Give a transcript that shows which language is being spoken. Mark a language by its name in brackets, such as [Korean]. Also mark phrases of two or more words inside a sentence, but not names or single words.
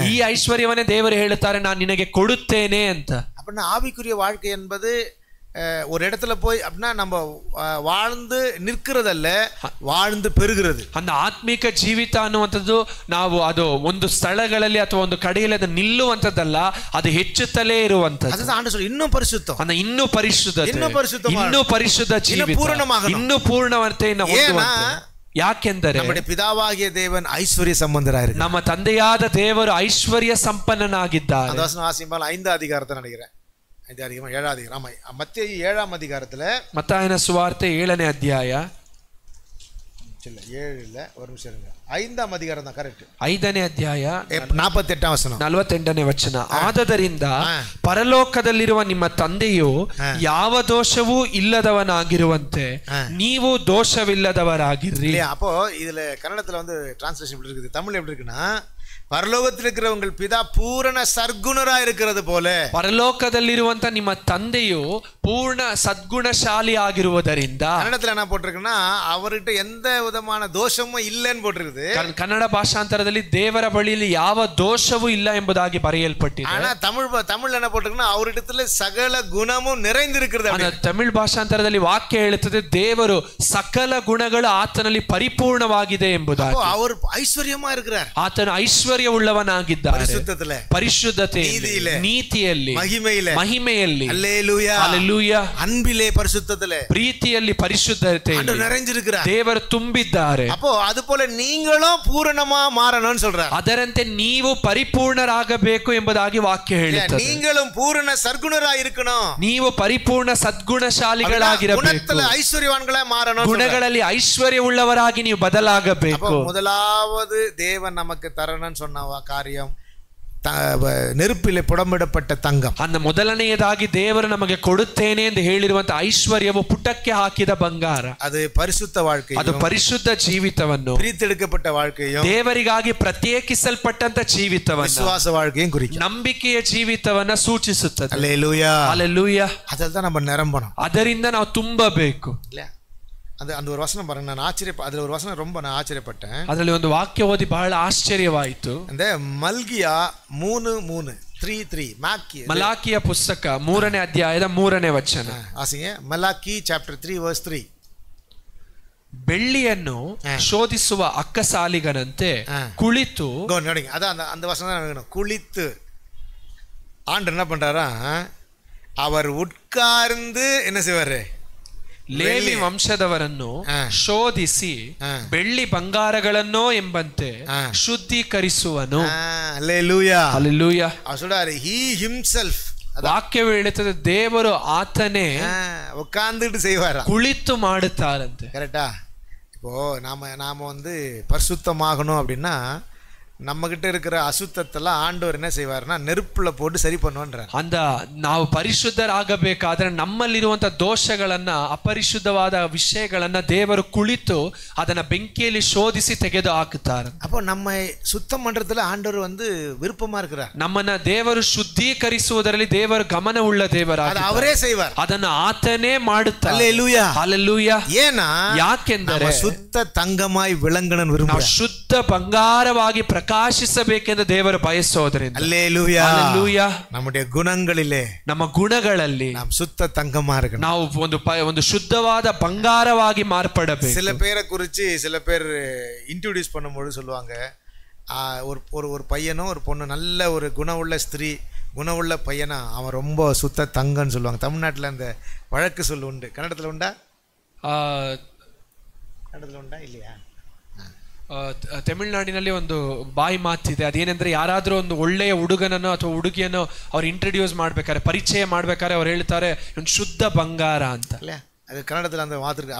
[Kannada] ಈ ಐಶ್ವರ್ಯವನ್ನೇ ದೇವರು ಹೇಳುತ್ತಾರೆ, ನಾನು ನಿನಗೆ ಕೊಡುತ್ತೇನೆ ಅಂತ. [Tamil] அப்படின்னா ஆவிக்குரிய வாழ்க்கை என்பது ஒரு இடத்துல போய் அப்படின்னா நம்ம வாழ்ந்து நிற்கிறதல்ல, வாழ்ந்து பெருகிறது. [Kannada] அந்த ಆತ್ಮಿಕ ಜೀವಿತ ಅನ್ನುವಂಥದ್ದು ನಾವು ಅದು ಒಂದು ಸ್ಥಳಗಳಲ್ಲಿ ಅಥವಾ ಒಂದು ಕಡೆಯಲ್ಲಿ ಅದು ನಿಲ್ಲುವಂಥದ್ದಲ್ಲ, ಅದು ಹೆಚ್ಚುತ್ತಲೇ ಇರುವಂಥದ್ದು. [Tamil] அதுதான் ஆண்டவர் சொல்றார், இன்னும் பரிசுத்தம், [Kannada] அந்த ಇನ್ನೂ ಪರಿಶುದ್ಧತೆ, ಇನ್ನೂ ಪರಿಶುದ್ಧ ಜೀವಿತ, ಇನ್ನೂ ಪೂರ್ಣವತೆಯನ್ನು ಹೊಂದುವಂತೆ. ಯಾಕೆಂದರೆ [Tamil] நம்முடைய பிதாவாகிய தேவன் ஐஸ்வர்ய சம்பந்தராயிருக்கிறார். [Kannada] ನಮ್ಮ ತಂದೆಯಾದ ದೇವರು ಐಶ್ವರ್ಯ ಸಂಪನ್ನನಾಗಿದ್ದಾರೆ. [Tamil] அந்த வசனம் வாசிப்பால் 5ஆம் அதிகாரத்தை நினைக்கிறேன். 7ஆம் அதிகாரம். மத்தேயு 7ஆம் அதிகாரத்துல, [Kannada] ಮತ್ತಾಯನ ಸುವಾರ್ತೆ 7ನೇ ಅಧ್ಯಾಯ, [Tamil] 7 இல்ல, ஒரு நிமிஷம் இருங்க, 5ஆம் அதிகாரம் தான் கரெக்ட். [Kannada] 5ನೇ ಅಧ್ಯಾಯ 48ಆம் ವಚನ, 48ನೇ ವಚನ. ಆದದರಿಂದ ಪರಲೋಕದಲ್ಲಿರುವ ನಿಮ್ಮ ತಂದೆಯು ಯಾವ ದೋಷವೂ ಇಲ್ಲದವನಾಗಿರುವಂತೆ ನೀವು ದೋಷವಿಲ್ಲದವರಾಗಿರ್ರಿ. [Tamil] அப்போ இதுல கன்னடத்துல வந்து டிரான்ஸ்லேஷன் எப்படி இருக்குது, தமிழ் எப்படி இருக்குன்னா, பரலோகத்தில் இருக்கிற உங்கள் பிதா பூரண சர்க்குணரா இருக்கிறது போல, [Kannada] ಪರಲೋಕದಲ್ಲಿರುವಂತ ನಿಮ್ಮ ತಂದೆಯು ಪೂರ್ಣ ಸದ್ಗುಣಶಾಲಿ ಆಗಿರುವುದರಿಂದ. [Tamil] ಕನ್ನಡத்துல என்ன போட்டிருக்குன்னா, அவர்கிட்ட எந்த விதமான தோஷமும் இல்லைன்னு போட்டிருக்குது. [Kannada] ಕನ್ನಡ ಭಾಷಾಂತರದಲ್ಲಿ ದೇವರ ಬಳಿಯಲ್ಲಿ ಯಾವ ದೋಷವೂ ಇಲ್ಲ ಎಂಬುದಾಗಿ ಬರೆಯಲ್ಪಟ್ಟಿದೆ. [Tamil] ஆனா தமிழ் என்ன போட்டிருக்குன்னா, அவரிடத்துல சகல குணமும் நிறைந்திருக்கிறது. [Kannada] ತಮಿಳ್ ಭಾಷಾಂತರದಲ್ಲಿ ವಾಕ್ಯ ಹೇಳುತ್ತದೆ, ದೇವರು ಸಕಲ ಗುಣಗಳು ಆತನಲ್ಲಿ ಪರಿಪೂರ್ಣವಾಗಿದೆ ಎಂಬುದಾಗಿ. [Tamil] அவர் ஐஸ்வர்யமா இருக்கிறார், [Kannada] ಆತನು ಐಶ್ವರ್ಯವುಳ್ಳವನಾಗಿದ್ದಾನೆ. ಪರಿಶುದ್ಧತೆಯಲ್ಲಿ, ನೀತಿಯಲ್ಲಿ, ಮಹಿಮೆಯಲ್ಲಿ, [Tamil] அல்லேலூயா, அன்பிலே பரிசுத்தத்திலே, [Kannada] ಪ್ರೀತಿಯಲ್ಲಿ ಪರಿಶುದ್ಧತೆಯಲ್ಲಿ [Tamil] நிறைஞ்சிருக்கிறார், [Kannada] ದೇವರು ತುಂಬಿದ್ದಾರೆ. [Tamil] அப்போ அதுபோல நீங்களும் பூரணமா மாறணும்னு சொல்றார். [Kannada] ಅದರಂತೆ ನೀವು ಪರಿಪೂರ್ಣರಾಗಬೇಕು ಎಂಬುದಾಗಿ ವಾಕ್ಯ ಹೇಳುತ್ತದೆ. [Tamil] நீங்களும் பூரண சர்க்குணராய் இருக்கணும், [Kannada] ನೀವು ಪರಿಪೂರ್ಣ ಸದ್ಗುಣಶಾಲಿಗಳಾಗಿರಬೇಕು, [Tamil] குணத்துல ஐஸ்வர்யவான்களா மாறணும், [Kannada] ಗುಣಗಳಲ್ಲಿ ಐಶ್ವರ್ಯವುಳ್ಳವರಾಗಿ ನೀವು ಬದಲಾಗಬೇಕು. [Tamil] முதலாவது தேவன் நமக்கு தரணும்னு சொன்ன காரியம் நெருப்பிலே புடமிடப்பட்ட தங்கம். [Kannada] அந்த ಮೊದಲನೆಯದಾಗಿ ದೇವರು ನಮಗೆ ಕೊಡುತ್ತೇನೆ ಎಂದು ಹೇಳಿರುವಂತ ಐಶ್ವರ್ಯವು ಪುಟಕ್ಕೆ ಹಾಕಿದ ಬಂಗಾರ. ಅದು ಪರಿಶುದ್ಧ வாழ்க்கை, ಅದು ಪರಿಶುದ್ಧ ಜೀವಿತವನ್ನು, [Tamil] பிரித்தெடுக்கப்பட்ட வாழ்க்கையும், [Kannada] ದೇವರಿಗಾಗಿ ಪ್ರತ್ಯೇಕಿಸಲ್ಪಟ್ಟಂತ ಜೀವಿತವನ್ನು, [Tamil] விசுவாச வாழ்க்கையும் குறிக்கும். [Kannada] ನಂಬಿಕೆಯ ಜೀವಿತವನ್ನ ಸೂಚಿಸುತ್ತದೆ. [Tamil] அல்லேலூயா, அல்லேலೂயா. ಅದೆಲ್ಲ நம்ம நிரம்பணும். [Kannada] ಅದರಿಂದ ನಾವು ತುಂಬಬೇಕು. [Tamil] அந்த ஒரு வசனம் பாருங்க, நான் அதுல ஒரு வசனம் ரொம்ப நான் ஆச்சரியப்பட்டேன். [Kannada] ಅದರಲ್ಲಿ ಒಂದು ವಾಕ್ಯ ಓದಿ ಬಹಳ ಆಶ್ಚರ್ಯವಾಯಿತು. அந்த ಮಲ್ಕಿಯ 3:3 ಮಲಾಕಿಯ ಪುಸ್ತಕ 3ನೇ ಅಧ್ಯಾಯದ 3ನೇ ವಚನ. ಆಸಿಗೆ ಮಲಾಕಿ [English] chapter 3 verse 3. [Kannada] ಬೆಳ್ಳಿಯನ್ನು ಶೋಧಿಸುವ ಅಕ್ಕಸಾಲಿಗನಂತೆ ಕುಳಿತು, [Tamil] ನೋಡಿ அந்த வசனம் தான் வேணும். குளித்து ஆண்டவர் என்ன பண்றாரா, அவர் உட்கார்ந்து என்ன செய்வாரு, [Kannada] ಲೇವಿ ವಂಶದವರನ್ನು ಶೋಧಿಸಿ ಬೆಳ್ಳಿ ಬಂಗಾರಗಳನ್ನೋ ಎಂಬಂತೆ ಶುದ್ಧೀಕರಿಸುವನು. [Tamil] அல்லேலூயா, அல்லேலூயா. அவர் சொல்றாரு [English] he himself, [Kannada] ವಾಕ್ಯವು ಹೇಳುತ್ತದೆ ದೇವರು ಆತನೇ [Tamil] உட்கார்ந்துட்டு செய்வாரா, [Kannada] ಕುಳಿತು ಮಾಡುತ್ತಾರಂತೆ. [Tamil] கரெக்டா? இப்போ நாம வந்து பரிசுத்தமாகணும் அப்படின்னா நம்ம கிட்ட இருக்கிற அசுத்தத்தெல்லாம் ஆண்டவர் என்ன செய்வாருன்னா நெருப்புல போட்டு சரி பண்ணுவான்றார். [Kannada] ಅಂದ ನಾವು ಪರಿಶುದ್ಧರಾಗಬೇಕಾದ್ರೆ ನಮ್ಮಲ್ಲಿರುವಂತ ದೋಷಗಳನ್ನ, ಅಪರಿಶುದ್ಧವಾದ ವಿಷಯಗಳನ್ನ ದೇವರು ಕುಳಿತು ಅದನ್ನ ಬೆಂಕಿಯಲ್ಲಿ ಶೋಧಿಸಿ ತೆಗೆದು ಹಾಕುತ್ತಾರೆ. [Tamil] அப்போ நம்ம சுத்தம் பண்றதுல ஆண்டவர் வந்து விருப்பமா இருக்கிறார். [Kannada] ನಮ್ಮನ್ನ ದೇವರು ಶುದ್ಧೀಕರಿಸುವುದರಲ್ಲಿ ದೇವರು ಗಮನವುಳ್ಳ ದೇವರಾಗಿದ್ದಾರೆ. [Tamil] ಅವರೇ செய்வார், [Kannada] ಅದನ್ನು ಆತನೇ ಮಾಡುತ್ತಾರೆ. [Tamil] அல்லேலூயா, அல்லேலೂயா. ஏனா [Kannada] ಯಾಕೆಂದರೆ [Tamil] சுத்த தங்கமாய் விளங்கணும் விரும்புகிறார். [Kannada] ಶುದ್ಧ ಬಂಗಾರವಾಗಿ ಪ್ರಕಾಶಿಸಬೇಕೆಂದು ದೇವರು ಬಯಸೋದರಿಂದ. [Tamil] அல்லேலூயா, அல்லேலூயா. நம்முடைய குணங்களிலே, [Kannada] ನಮ್ಮ ಗುಣಗಳಲ್ಲಿ [Tamil] நாம் சுத்த தங்கமா இருக்கணும். [Kannada] ನಾವು ಒಂದು ಶುದ್ಧವಾದ ಬಂಗಾರವಾಗಿ ಮಾರ್ಪಡಬೇಕು. [Tamil] சில பேரை குறித்து சில பேர் இன்ட்ரோடியூஸ் பண்ணும்போது சொல்லுவாங்க, ஒரு பையனும் ஒரு பொண்ணு, நல்ல ஒரு குணமுள்ள ஸ்திரீ, குணமுள்ள பையனா அவன் ரொம்ப சுத்த தங்கன்னு சொல்லுவாங்க. தமிழ்நாட்டில் அந்த வழக்கு சொல்லு உண்டு. கன்னடத்தில் உண்டா? [Kannada] ಕನ್ನಡದಲ್ಲಿ ಉಂಟಾ இல்லையா? ತಮಿಳುನಾಡಿನಲ್ಲಿ ಒಂದು ಬಾಯಿ ಮಾತಿದೆ. ಅದೇನೆಂದ್ರೆ, ಯಾರಾದರೂ ಒಂದು ಒಳ್ಳೆಯ ಹುಡುಗನನ್ನು ಅಥವಾ ಹುಡುಗಿಯನ್ನು ಅವ್ರು ಇಂಟ್ರೊಡ್ಯೂಸ್ ಮಾಡ್ಬೇಕಾದ್ರೆ, ಪರಿಚಯ ಮಾಡ್ಬೇಕಾದ್ರೆ ಅವ್ರು ಹೇಳ್ತಾರೆ ಒಂದು ಶುದ್ಧ ಬಂಗಾರ ಅಂತ. [Tamil] இல்ல, அது கன்னடத்தில் அந்த வார்த்தை இருக்கு.